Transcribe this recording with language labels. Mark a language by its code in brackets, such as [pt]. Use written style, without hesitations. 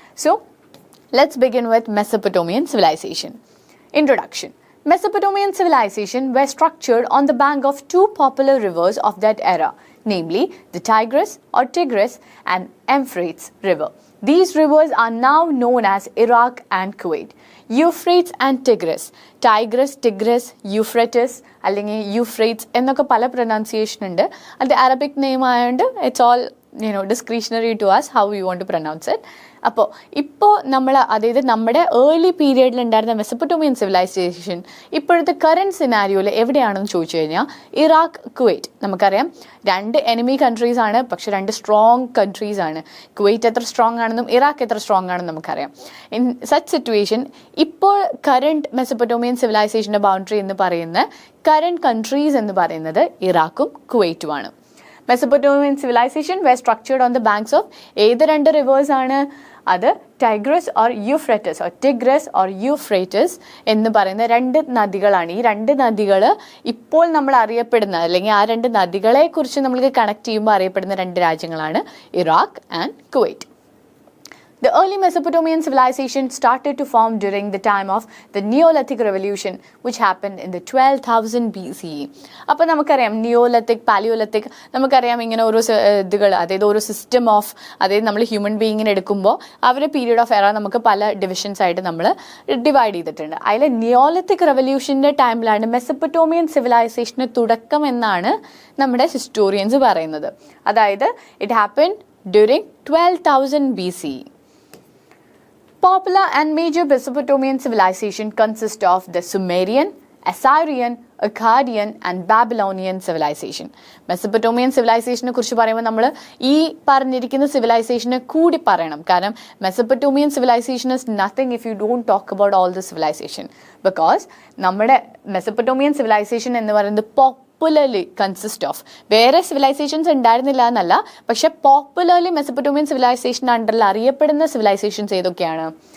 [en] So let's begin with Mesopotamian civilization. Introduction. Mesopotamian civilization were structured on the bank of 2 popular rivers of that era, namely the Tigris and Euphrates river. These rivers are now known as Iraq and Kuwait. Euphrates and Tigris. [ml] Tigris, Euphrates അല്ലെങ്കിൽ യൂഫ്രേറ്റ്സ് എന്നൊക്കെ പല pronunciation ഉണ്ട്. അത് Arabic name ആയതുകൊണ്ട് [en] It's all discretionary to us how we want to pronounce it. [ml] ഇപ്പോൾ നമ്മൾ, അതായത് നമ്മുടെ ഏർലി പീരിയഡിൽ ഉണ്ടായിരുന്ന മെസപ്പൊട്ടോമിയൻ സിവിലൈസേഷൻ ഇപ്പോഴത്തെ കറണ്ട് സിനാരിയോയിൽ എവിടെയാണെന്ന് ചോദിച്ചു കഴിഞ്ഞാൽ ഇറാഖ്, കുവൈറ്റ്. നമുക്കറിയാം 2 എനിമി കൺട്രീസ് ആണ്, പക്ഷെ 2 സ്ട്രോങ് കൺട്രീസ് ആണ്. കുവൈറ്റ് എത്ര സ്ട്രോങ് ആണെന്നും ഇറാഖ് എത്ര സ്ട്രോങ് ആണെന്നും നമുക്കറിയാം. [en] in such situation [ml] ഇപ്പോൾ കറണ്ട് മെസപ്പൊട്ടോമിയൻ സിവിലൈസേഷൻ്റെ ബൗണ്ടറി എന്ന് പറയുന്ന കറണ്ട് കൺട്രീസ് എന്ന് പറയുന്നത് ഇറാഖും കുവൈറ്റുമാണ്. [en] Mesopotamian civilization were structured on the banks of [ml] ഏത് 2 റിവേഴ്സ് ആണ്? അത് tigress or Euphrates or ടിഗ്രസ് or യൂഫ്രേറ്റസ് എന്ന് പറയുന്ന 2 നദികളാണ്. ഈ 2 നദികൾ ഇപ്പോൾ നമ്മൾ അറിയപ്പെടുന്ന അല്ലെങ്കിൽ ആ 2 നദികളെ കുറിച്ച് നമ്മൾക്ക് കണക്ട് ചെയ്യുമ്പോൾ അറിയപ്പെടുന്ന 2 രാജ്യങ്ങളാണ് Iraq and Kuwait. [en] The early Mesopotamian civilization started to form during the time of the Neolithic Revolution, which happened in the 12,000 BCE. [ml] അപ്പോൾ നമുക്കറിയാം നിയോലിത്തിക്, പാലിയോലിത്തിക്, നമുക്കറിയാം ഇങ്ങനെ ഓരോ ഇതുകൾ, അതായത് ഓരോ സിസ്റ്റം ഓഫ്, അതായത് നമ്മൾ ഹ്യൂമൻ ബീയിങ്ങിനെ എടുക്കുമ്പോൾ അവരുടെ പീരീഡ് ഓഫ് എറ നമുക്ക് പല ഡിവിഷൻസ് ആയിട്ട് നമ്മൾ ഡിവൈഡ് ചെയ്തിട്ടുണ്ട്. അതിൽ നിയോലിത്തിക് റെവല്യൂഷൻ്റെ ടൈമിലാണ് മെസപ്പൊട്ടോമിയൻ സിവിലൈസേഷന് തുടക്കം എന്നാണ് നമ്മുടെ ഹിസ്റ്റോറിയൻസ് പറയുന്നത്. [en] അതായത് it happen during 12,000 BCE. Popular and major Mesopotamian civilization consist of the Sumerian, Assyrian, Akkadian and Babylonian civilization. [ml] Mesopotamian സിവിലൈസേഷനെ കുറിച്ച് പറയുമ്പോൾ നമ്മൾ ഈ പറഞ്ഞിരിക്കുന്ന സിവിലൈസേഷനെ കൂടി പറയണം. [en] കാരണം Mesopotamian civilisation is nothing if you don't talk about all the civilisation. [ml] Because നമ്മുടെ Mesopotamian civilisation എന്ന് പറയുന്നത് പോപ്പുലർലി കൺസിസ്റ്റ് ഓഫ്, വേറെ സിവിലൈസേഷൻസ് ഉണ്ടായിരുന്നില്ല എന്നല്ല, പക്ഷെ പോപ്പുലർലി മെസപ്പൊട്ടോമിയൻ സിവിലൈസേഷൻ അണ്ടറിൽ അറിയപ്പെടുന്ന സിവിലൈസേഷൻസ് ഏതൊക്കെയാണ്?